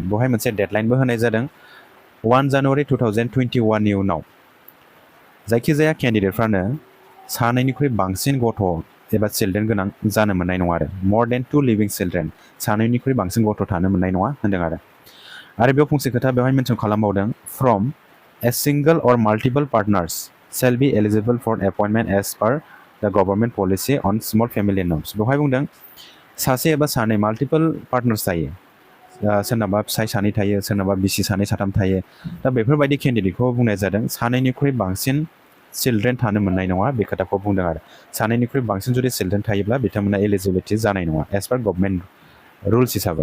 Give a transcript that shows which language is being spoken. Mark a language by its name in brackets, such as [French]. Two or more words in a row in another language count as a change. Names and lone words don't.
[Bodo] बेवहाय मोनसे डेडलाइनबो होनाय जादों 1 जानुवारि 2021 नि उनाव जायखिजाया कैंडिडेटफ्रानो सानैनिख्रुइ बांसिन गथ' एबा चिल्ड्रेन गोनां जानो मोननाय नङा आरो [English] more than 2 living children [Bodo] सानैनिख्रुइ बांसिन गथ' थानो मोननाय नङा होनदों आरो बेयाव फंसे खोथा बेवहाय मेनसन खालामबावदों [English] from a single or multiple partners shall be eligible for appointment as per the government policy on small family norms। [Bodo] बेवहाय बुंदों सासे एबा सानै [English] multiple partners [Bodo] थायो, सोरनाबा फिसाय सानै थायो, सोरनाबा बिसि सानै साथाम थायो। दा बेफोरबायदि कैंडिडेटखौ बुंनाय जादों सानैनिख्रुइ बांसिन चिल्ड्रेन थानो मोननाय नङा बे खोथाखौ बुंदों आरो सानैनिख्रुइ बांसिन जुदि चिल्ड्रेन थायोब्ला बिथांमोना एलिजिबिलिटि जानाय नङा [English] as per government rules [Bodo] हिसाबै।